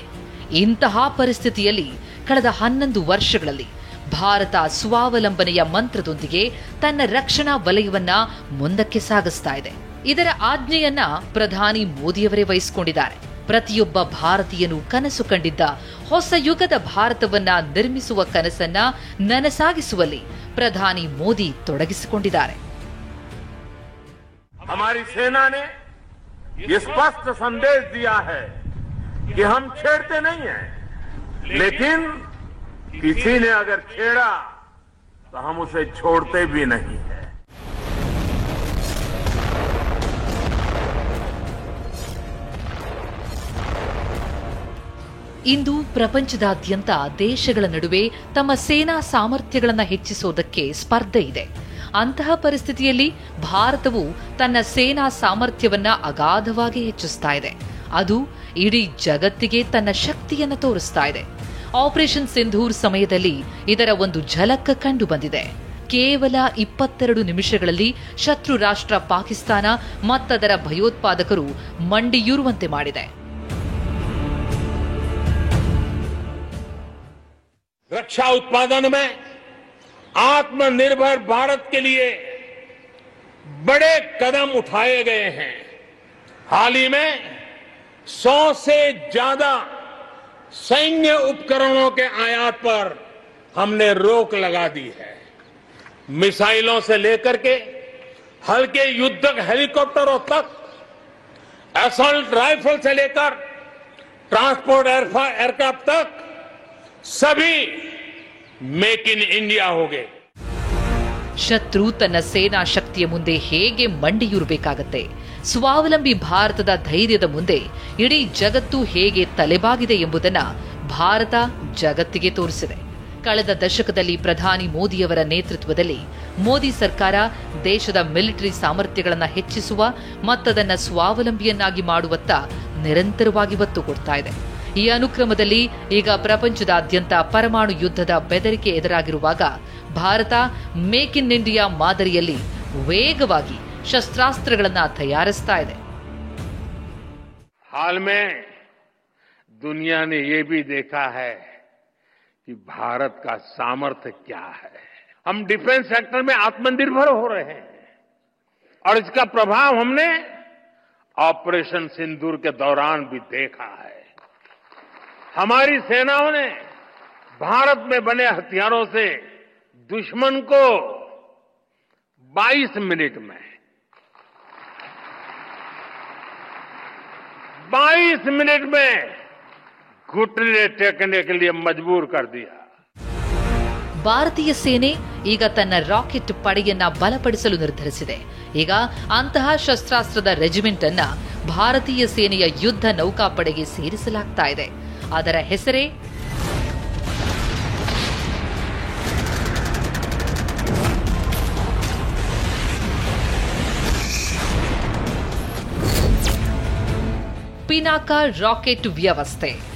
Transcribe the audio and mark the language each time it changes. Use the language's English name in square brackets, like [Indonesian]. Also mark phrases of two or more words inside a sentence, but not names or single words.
[Kannada] ಇಂತಹ ಪರಿಸ್ಥಿತಿಯಲ್ಲಿ ಕಳೆದ 11 ವರ್ಷಗಳಲ್ಲಿ ಭಾರತ ಸ್ವಾವಲಂಬನೆಯ ಮಂತ್ರದೊಂದಿಗೆ ತನ್ನ ರಕ್ಷಣಾ ವಲಯವನ್ನ ಮುಂದಕ್ಕೆ ಸಾಗಿಸ್ತಾ ಇದೆ. ಇದರ ಆಜ್ಞೆಯನ್ನ ಪ್ರಧಾನಿ ಮೋದಿಯವರೇ ವಹಿಸಿಕೊಂಡಿದ್ದಾರೆ. ಪ್ರತಿಯೊಬ್ಬ ಭಾರತೀಯನು ಕನಸು ಕಂಡಿದ್ದ ಹೊಸ ಯುಗದ ಭಾರತವನ್ನ ನಿರ್ಮಿಸುವ ಕನಸನ್ನ ನನಸಾಗಿಸುವಲ್ಲಿ ಪ್ರಧಾನಿ ಮೋದಿ ತೊಡಗಿಸಿಕೊಂಡಿದ್ದಾರೆ. [Hindi] हमारी सेना ने ये स्पष्ट संदेश दिया है कि हम छेड़ते नहीं हैं, लेकिन किसी ने अगर छेड़ा तो हम उसे छोड़ते भी नहीं है. [Kannada] ಇಂದು ಪ್ರಪಂಚದಾದ್ಯಂತ ದೇಶಗಳ ನಡುವೆ ತಮ್ಮ ಸೇನಾ ಸಾಮರ್ಥ್ಯಗಳನ್ನು ಹೆಚ್ಚಿಸುವುದಕ್ಕೆ ಸ್ಪರ್ಧೆ ಇದೆ. ಅಂತಹ ಪರಿಸ್ಥಿತಿಯಲ್ಲಿ ಭಾರತವು ತನ್ನ ಸೇನಾ ಸಾಮರ್ಥ್ಯವನ್ನ ಅಗಾಧವಾಗಿ ಹೆಚ್ಚಿಸ್ತಾ ಇದೆ. ಅದು ಇಡೀ ಜಗತ್ತಿಗೆ ತನ್ನ ಶಕ್ತಿಯನ್ನು ತೋರಿಸ್ತಾ ಇದೆ. ಆಪರೇಷನ್ ಸಿಂಧೂರ್ ಸಮಯದಲ್ಲಿ ಇದರ ಒಂದು ಝಲಕ್ ಕಂಡು ಬಂದಿದೆ. ಕೇವಲ 22 ನಿಮಿಷಗಳಲ್ಲಿ ಶತ್ರು ರಾಷ್ಟ್ರ ಪಾಕಿಸ್ತಾನ ಮತ್ತದರ ಭಯೋತ್ಪಾದಕರು ಮಂಡಿಯೂರುವಂತೆ ಮಾಡಿದೆ. [Hindi] रक्षा उत्पादन में आत्मनिर्भर भारत के लिए बड़े कदम उठाए गए हैं. हाल ही में 100 से ज्यादा सैन्य उपकरणों के आयात पर हमने रोक लगा दी है. मिसाइलों से लेकर के हल्के युद्धक हेलीकॉप्टरों तक, असॉल्ट राइफल से लेकर ट्रांसपोर्ट एयरक्राफ्ट तक सभी मेक इन इंडिया हो गए। [Kannada] ಶತ್ರು ತನ್ನ ಸೇನಾ ಶಕ್ತಿಯ ಮುಂದೆ ಹೇಗೆ ಮಂಡಿಯೂರಬೇಕಾಗತ್ತೆ, ಸ್ವಾವಲಂಬಿ ಭಾರತದ ಧೈರ್ಯದ ಮುಂದೆ ಇಡೀ ಜಗತ್ತು ಹೇಗೆ ತಲೆಬಾಗಿದೆ ಎಂಬುದನ್ನ ಭಾರತ ಜಗತ್ತಿಗೆ ತೋರಿಸಿದೆ. ಕಳೆದ ದಶಕದಲ್ಲಿ ಪ್ರಧಾನಿ ಮೋದಿಯವರ ನೇತೃತ್ವದಲ್ಲಿ ಮೋದಿ ಸರ್ಕಾರ ದೇಶದ ಮಿಲಿಟರಿ ಸಾಮರ್ಥ್ಯಗಳನ್ನು ಹೆಚ್ಚಿಸುವ ಮತ್ತದನ್ನು ಸ್ವಾವಲಂಬಿಯನ್ನಾಗಿ ಮಾಡುವತ್ತ ನಿರಂತರವಾಗಿ ಒತ್ತು ಕೊಡ್ತಾ ಇದೆ. ಈ ಅನುಕ್ರಮದಲ್ಲಿ ಈಗ ಪ್ರಪಂಚದಾದ್ಯಂತ ಪರಮಾಣು ಯುದ್ಧದ ಬೆದರಿಕೆ ಎದುರಾಗಿರುವಾಗ ಭಾರತ ಮೇಕ್ ಇನ್ ಇಂಡಿಯಾ ಮಾದರಿಯಲ್ಲಿ ವೇಗವಾಗಿ ಶಸ್ತ್ರಾಸ್ತ್ರಗಳನ್ನು ತಯಾರಿಸ್ತಾ ಇದೆ. [Hindi] हाल में दुनिया ने ये भी देखा है कि भारत का सामर्थ्य क्या है। हम डिफेंस सेक्टर में आत्मनिर्भर हो रहे हैं और इसका प्रभाव हमने ऑपरेशन सिंदूर के दौरान भी देखा है। हमारी सेनाओं ने भारत में बने हथियारों से दुश्मन को 22 मिनट में घुटने टेकने के लिए मजबूर कर दिया. [Kannada] ಭಾರತೀಯ ಸೇನೆ ಈಗ ತನ್ನ ರಾಕೆಟ್ ಪಡೆಯನ್ನ ಬಲಪಡಿಸಲು ನಿರ್ಧರಿಸಿದೆ. ಈಗ ಅಂತಹ ಶಸ್ತ್ರಾಸ್ತ್ರದ ರೆಜಿಮೆಂಟ್ ಅನ್ನ ಭಾರತೀಯ ಸೇನೆಯ ಯುದ್ಧ ನೌಕಾಪಡೆಗೆ ಸೇರಿಸಲಾಗ್ತಾ ಇದೆ. ಅದರ ಹೆಸರೇ ಪಿನಾಕ ರಾಕೆಟ್ ವ್ಯವಸ್ಥೆ.